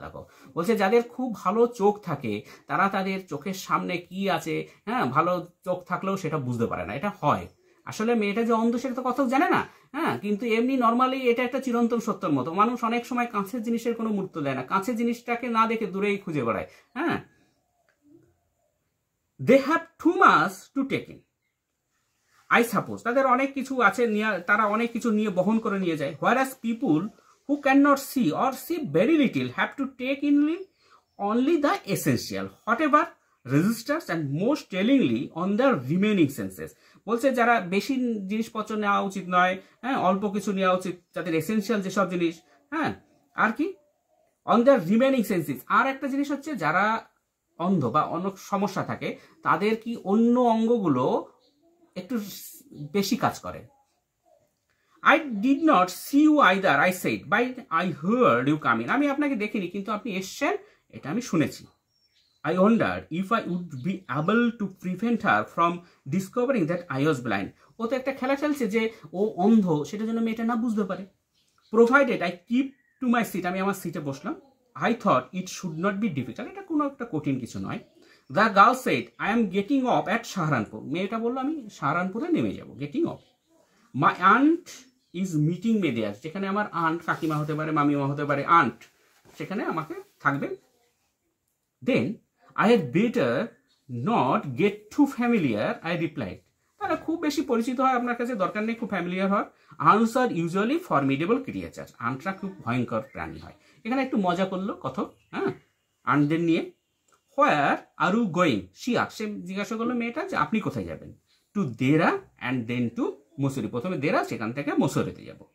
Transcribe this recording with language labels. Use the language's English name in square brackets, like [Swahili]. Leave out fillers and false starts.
[Bangla] দেখো, বলছে যাদের খুব ভালো চোখ থাকে তারা তাদের চোখের সামনে কি আছে, হ্যাঁ, ভালো চোখ থাকলেও সেটা বুঝতে পারে না, এটা হয়। আসলে মেয়েটা যে অন্ধ সেটা তো কথা জানে না, হ্যাঁ, কিন্তু এমনি নর্মালি এটা একটা চিরন্তন সত্যের মতো। মানুষ অনেক সময় কাঁচের জিনিসের কোনো মূল্য দেয় না, কাঁচের জিনিসটাকে না দেখে দূরেই খুঁজে বেড়ায়, হ্যাঁ। [English] They have too much to take in. I suppose [Bangla] তাদের অনেক কিছু আছে, তারা অনেক কিছু নিয়ে বহন করে নিয়ে যায়। [English] Whereas people who can not see or see very little have to take in only the essential, whatever registers and most tellingly on their remaining senses। [Bangla] বলছে যারা বেশি জিনিসপত্র নেওয়া উচিত নয়, হ্যাঁ, অল্প কিছু নেওয়া উচিত, যাদের এসেন্সিয়াল যেসব জিনিস, হ্যাঁ, আর কি [English] On the remaining senses. [Bangla] আর একটা জিনিস হচ্ছে যারা অন্ধ বা অনেক সমস্যা থাকে তাদের কি অন্য অঙ্গগুলো একটু বেশি কাজ করে। [English] I did not see you either, I said, but I heard you come in। [Bangla] আমি আপনাকে দেখিনি কিন্তু আপনি এসছেন এটা আমি শুনেছি। [English] I wondered if I would be able to prevent her from discovering that I was blind। [Bangla] ও তো একটা খেলা খেলছে যে ও অন্ধ, সেটা যেন মেয়েটা না বুঝতে পারে। [English] Provided I keep to my seat, [Bangla] আমি আমার সিটে বসলাম। [English] I thought it should not be difficult, [Bangla] এটা কোনো একটা কঠিন কিছু নয়। [English] The girl said, I am getting off at Saharanpur। [Bangla] মেয়েটা বললো আমি সাহারানপুরে নেমে যাব, getting of. [English] My aunt is meeting me there। [Bangla] যেখানে আমার আন্ট, কাকিমা হতে পারে, মামিমা হতে পারে, আন্ট সেখানে আমাকে থাকবে। [English] Then I had better not get too familiar, I replied। [Bangla] তারা খুব বেশি পরিচিত হয় আপনার কাছে দরকার নেই খুব ফ্যামিলিয়ার হওয়ার। [English] Ants are usually formidable creature. [Bangla] আন্টরা খুব ভয়ঙ্কর প্রাণী হয়। এখানে একটু মজা করলো কথক, হ্যাঁ, আন্টদের নিয়ে। [English] where are you going, [Bangla] সে জিজ্ঞাসা করলো মেয়েটা যে আপনি কোথায় যাবেন। [English] To Dehra and then to Mussoorie. [Bangla] প্রথমে দেরা, সেখান থেকে মুসুরিতে যাব।